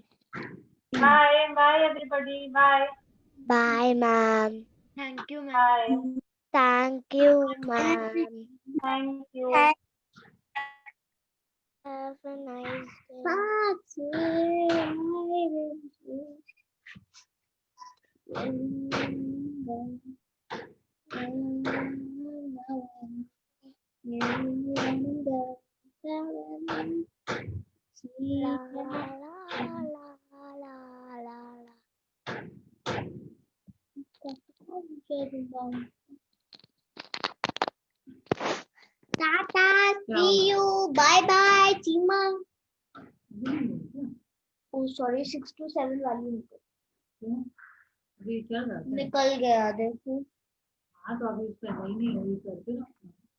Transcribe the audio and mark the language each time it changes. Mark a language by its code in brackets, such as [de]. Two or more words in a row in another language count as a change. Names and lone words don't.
[en] Bye. Bye, everybody. Bye. Bye, ma'am. Thank you, ma'am. Bye. Thank you, ma'am. Thank you. Have a nice day. La, la, la, la, la, la, Tata, see you. Bye bye, Chima. Oh, sorry, 6 to 7 [hi] वाली निकल गया देखो. हाँ तो अभी उसका नहीं है, करके ना